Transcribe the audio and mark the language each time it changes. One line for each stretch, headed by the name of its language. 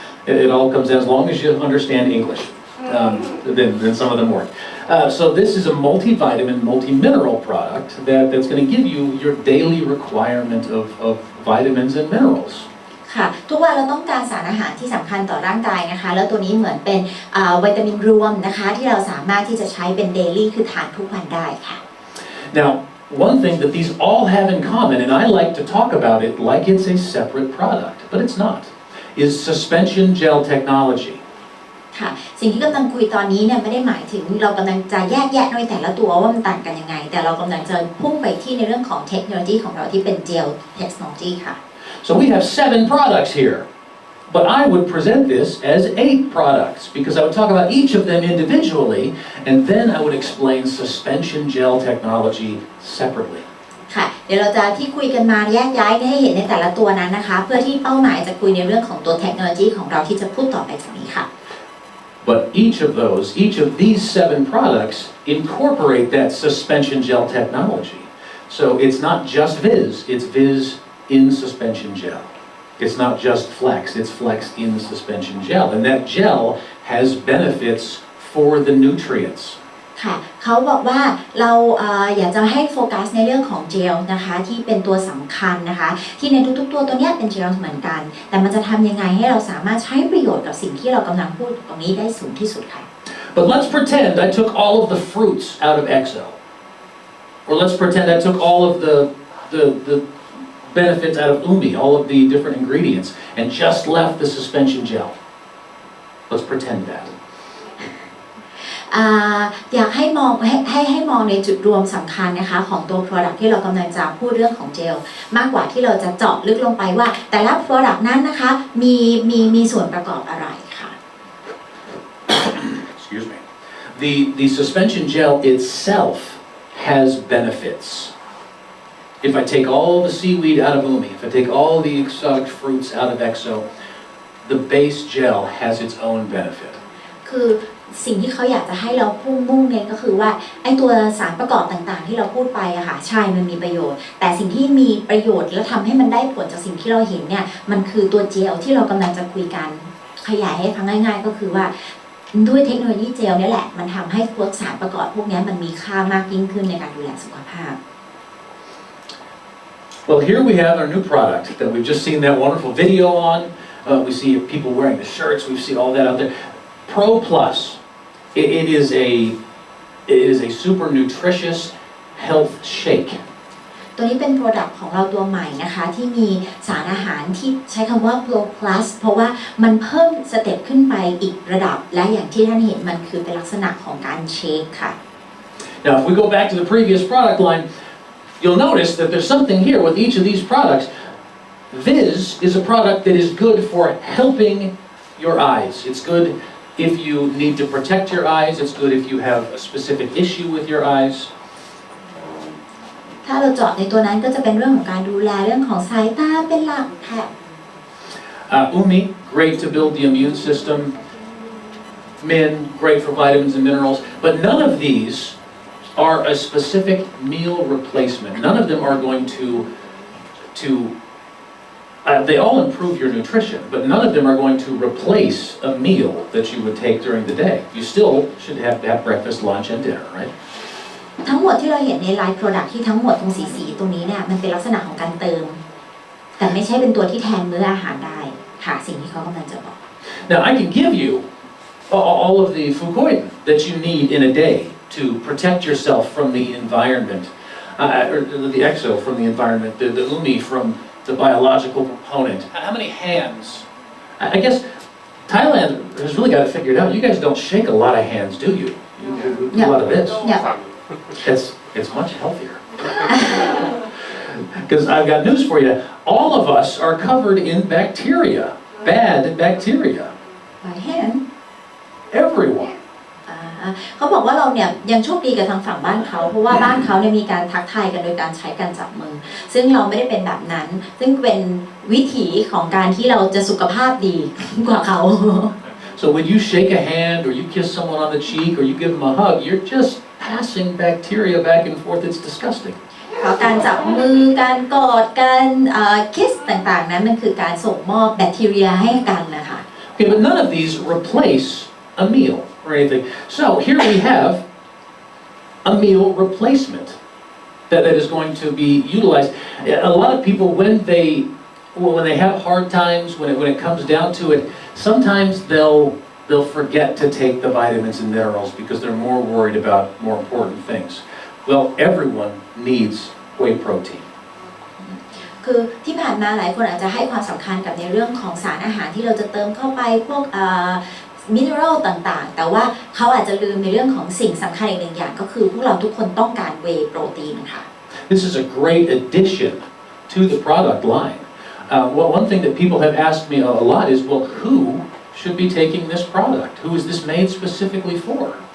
English: It all comes in as long as you understand English. Then some of them work. So this is a multivitamin, multi-mineral product that's going to give you your daily requirement of vitamins and minerals.
Thai: ค่ะทุกวันเราต้องการสารอาหารที่สำคัญต่อร่างกายนะคะแล้วตัวนี้เหมือนเป็นวิตามินรวมนะคะที่เราสามารถที่จะใช้เป็น daily คือทานทุกวันได้ค่ะ
English: Now, one thing that these all have in common, and I like to talk about it like it's a separate product, but it's not, is suspension gel technology.
Thai: ค่ะสิ่งที่กำลังคุยตอนนี้เนี่ยไม่ได้หมายถึงเรากำลังจะแยกแยะในแต่ละตัวว่ามันต่างกันยังไงแต่เรากำลังจะพุ่งไปที่ในเรื่องของเทคโนโลยีของเราที่เป็น gel technology ค่ะ
English: So we have 7 products here, but I would present this as 8 products because I would talk about each of them individually and then I would explain suspension gel technology separately.
Thai: ค่ะเดี๋ยวเราจะที่คุยกันมาแยกย้ายให้เห็นในแต่ละตัวนั้นนะคะเพื่อที่เป้าหมายจะคุยในเรื่องของตัวเทคโนโลยีของเราที่จะพูดต่อไปจากนี้ค่ะ
English: But each of these 7 products incorporate that suspension gel technology. So it's not just Viz, it's Viz in suspension gel. It's not just Flex, it's Flex in suspension gel. And that gel has benefits for the nutrients.
Thai: ค่ะเขาบอกว่าเราอยากจะให้โฟกัสในเรื่องของเจลนะคะที่เป็นตัวสำคัญนะคะที่ในทุกๆตัวตัวนี้เป็นเจลเหมือนกันแต่มันจะทำยังไงให้เราสามารถใช้ประโยชน์กับสิ่งที่เรากำลังพูดตรงนี้ได้สูงที่สุดค่ะ
English: But let's pretend I took all of the fruits out of EXO. Or let's pretend I took all of the benefits out of umi, all of the different ingredients, and just left the suspension gel. Let's pretend that.
Thai: อยากให้มองให้มองในจุดรวมสำคัญนะคะของตัว Product ที่เรากำลังจะพูดเรื่องของเจลมากกว่าที่เราจะเจาะลึกลงไปว่าแต่ละ Product นั้นนะคะมีส่วนประกอบอะไรค่ะ
English: Excuse me. The suspension gel itself has benefits. If I take all the seaweed out of umi, if I take all the exotic fruits out of EXO, the base gel has its own benefit.
Thai: คือสิ่งที่เขาอยากจะให้เรามุ่งเน้นก็คือว่าไอ้ตัวสารประกอบต่างๆที่เราพูดไปอะค่ะใช่มันมีประโยชน์แต่สิ่งที่มีประโยชน์และทำให้มันได้ผลจากสิ่งที่เราเห็นเนี่ยมันคือตัวเจลที่เรากำลังจะคุยกันขยายให้ฟังง่ายๆก็คือว่าด้วยเทคโนโลยีเจลนี่แหละมันทำให้พวกสารประกอบพวกนี้มันมีค่ามากยิ่งขึ้นในการดูแลสุขภาพ
English: Well, here we have our new product that we've just seen that wonderful video on. We see people wearing the shirts. We see all that out there. Proplus. It is a super nutritious health shake.
Thai: ตัวนี้เป็น Product ของเราตัวใหม่นะคะที่มีสารอาหารที่ใช้คำว่า Proplus เพราะว่ามันเพิ่มสเต็ปขึ้นไปอีกระดับและอย่างที่ท่านเห็นมันคือเป็นลักษณะของการเชคค่ะ
English: Now, if we go back to the previous product line, you'll notice that there's something here with each of these products. Viz is a product that is good for helping your eyes. It's good if you need to protect your eyes. It's good if you have a specific issue with your eyes.
Thai: ถ้าเราเจาะในตัวนั้นก็จะเป็นเรื่องของการดูแลเรื่องของสายตาเป็นหลักค่ะ
English: Umi, great to build the immune system. Min, great for vitamins and minerals. But none of these are a specific meal replacement. None of them are going to they all improve your nutrition, but none of them are going to replace a meal that you would take during the day. You still should have breakfast, lunch, and dinner, right?
Thai: ทั้งหมดที่เราเห็นในไลน์ Product ที่ทั้งหมดตรงสีตรงนี้เนี่ยมันเป็นลักษณะของการเติมแต่ไม่ใช่เป็นตัวที่แทนมื้ออาหารได้ค่ะสิ่งที่เขากำลังจะบอก
English: Now I can give you all of the fukoiden that you need in a day to protect yourself from the environment, or the exo from the environment, the umi from the biological component. How many hands? I guess Thailand guys really got to figure it out. You guys don't shake a lot of hands, do you? You do a lot of this. Yeah. It's much healthier. Because I've got news for you. All of us are covered in bacteria, bad bacteria. By hand Everyone.
Thai: เขาบอกว่าเราเนี่ยยังโชคดีกับทางฝั่งบ้านเขาเพราะว่าบ้านเขาเนี่ยมีการทักทายกันโดยการใช้การจับมือซึ่งเราไม่ได้เป็นแบบนั้นซึ่งเป็นวิถีของการที่เราจะสุขภาพดีกว่าเขา
English: So when you shake a hand or you kiss someone on the cheek or you give them a hug, you're just passing bacteria back and forth. It's disgusting.
Thai: การจับมือการกอดการคิสต่างๆนั้นมันคือการส่งมอบแบคทีเรียให้กันนะคะ
English: Okay, but none of these replace a meal or anything. So here we have a meal replacement that is going to be utilized. A lot of people when they have hard times, when it comes down to it, sometimes they'll forget to take the vitamins and minerals because they're more worried about more important things. Well, everyone needs whey protein.
Thai: คือที่ผ่านมาหลายคนอาจจะให้ความสำคัญกับในเรื่องของสารอาหารที่เราจะเติมเข้าไปพวกมิเนอรัลต่างๆแต่ว่าเขาอาจจะลืมในเรื่องของสิ่งสำคัญอีกหนึ่งอย่างก็คือพวกเราทุกคนต้องการเวย์โปรตีนค่ะ
English: This is a great addition to the product line. Well, one thing that people have asked me a lot is, well, who should be taking this product? Who is this made specifically for?